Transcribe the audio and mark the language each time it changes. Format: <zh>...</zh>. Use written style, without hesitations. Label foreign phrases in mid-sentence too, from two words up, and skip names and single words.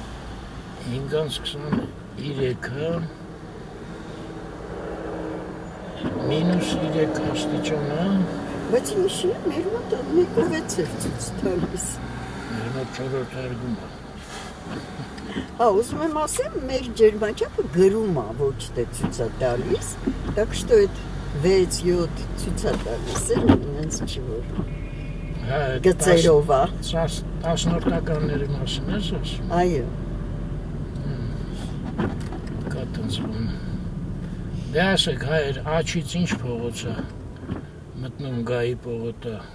<hy>5-23-ը -3 աստիճան է։ Բայց ինչի՞ մեր մոտ 1.6 էր ցույց տալիս։ Մեր մոտ 4-րդ հարգում է։ Հա, ուզում եմ ասեմ, մեր ջերմաչափը գրում է, ոչ թե ցույց է տալիս,</hy> <ru>так что это</ru> <hy>6-7 ցույց է տալիս, այնց չի որ։ Հա, Գծերով է։ 10-րդականների մասին ես ասում։ Այո։ Կա տենց բան։ Դե ասեք, հայր, աչից ինչ փողոց է մտնում Գայի պողոտը։</hy>